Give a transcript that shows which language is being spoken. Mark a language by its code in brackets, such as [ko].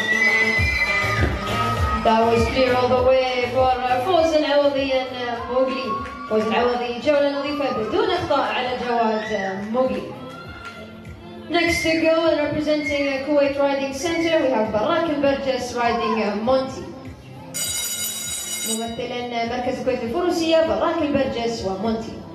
[en] was clear all the way for فوز العوضي موغلي. [ar] فوز العوضي جولة نظيفة بدون أخطاء على جواد موغلي. [en] Next to go and representing Kuwait Riding Center, we have Barak al-Barjas riding Monty. [ar] ممثلا مركز الكويت الفروسية باراك البرجس ومونتي.